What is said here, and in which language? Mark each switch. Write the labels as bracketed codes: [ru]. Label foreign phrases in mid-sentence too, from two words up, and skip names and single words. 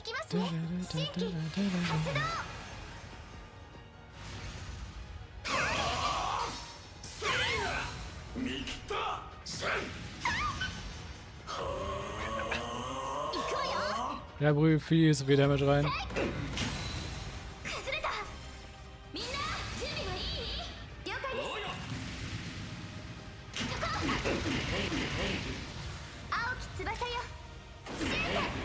[ja] 新規発動。見切ったせん [de] Ja, Brüfi ist wieder mit rein. [ja] 崩れた。みんな準備はいい？了解です。そこ。青き翼よ。シュート。